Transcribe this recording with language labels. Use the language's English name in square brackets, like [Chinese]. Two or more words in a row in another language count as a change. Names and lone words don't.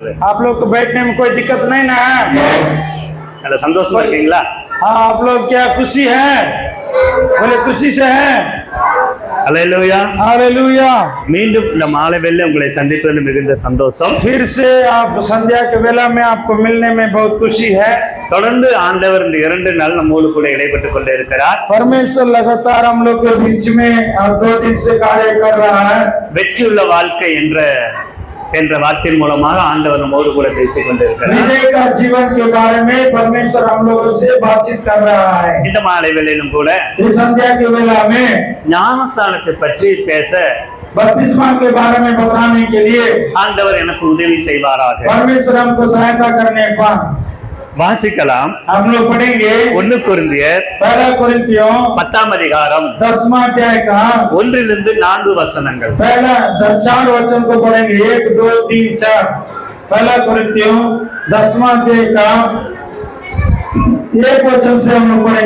[Hindi] आप लोग को बैठने में कोई दिक्कत नहीं ना है? [Tamil] நல்ல சந்தோஷமா இருக்கீங்களா? [Hindi] हाँ, आप लोग क्या खुशी है? बोले खुशी से है। [Tamil] அல்லேலூயா. [Hindi] हालेलुया। [Tamil] மீண்டும் இந்த மாலை வேளையில உங்களை சந்திப்பதில் மிகுந்த சந்தோஷம். [Hindi] फिर से आप संध्या के वेला में आपको मिलने में बहुत खुशी है। [Tamil] தொடர்ந்து ஆண்டவர் இந்த 2 நாள் நம்மோடு கூட இடைப்பட்டுக் கொண்டே இருக்கிறார். [Hindi] परमेश्वर लगातार हम लोग के बीच में 2 दिन से कार्य कर रहा है। [Tamil] வெற்றியுள்ள வாழ்க்கை என்ற வார்த்தையின் மூலமாக ஆண்டவர் நம்மோடு கூட பேசிக் கொண்டிருக்கிறார். [Hindi] विजय का जीवन के बारे में परमेश्वर हम लोगों से बातचीत कर रहा है। [Tamil] இந்த மாலை வேளையிலும் கூட [Hindi] इस संध्या के वेला में [Tamil] ஞானஸ்நானத்தை பற்றி பேச [Hindi] बपतिस्मा के बारे में बताने के लिए [Tamil] ஆண்டவர் எனக்கு உதவி செய்வாராக. [Hindi] परमेश्वर हमको सहायता करने पर [Tamil] வாசிக்கலாம். [Hindi] हम लोग पढ़ेंगे [Tamil] 1 கொரிந்தியர் [Hindi] 1 कोरिन्थियों [Tamil] 10 அதிகாரம் [Hindi] 10वां अध्याय का [Tamil] 1 to 4 वचनங்கள். [Hindi] पहला 4 वचन को पढ़ेंगे। 1 2 3 4। 1 कोरिन्थियों 10वां अध्याय का 1 वचन से हम लोग पढ़ेंगे।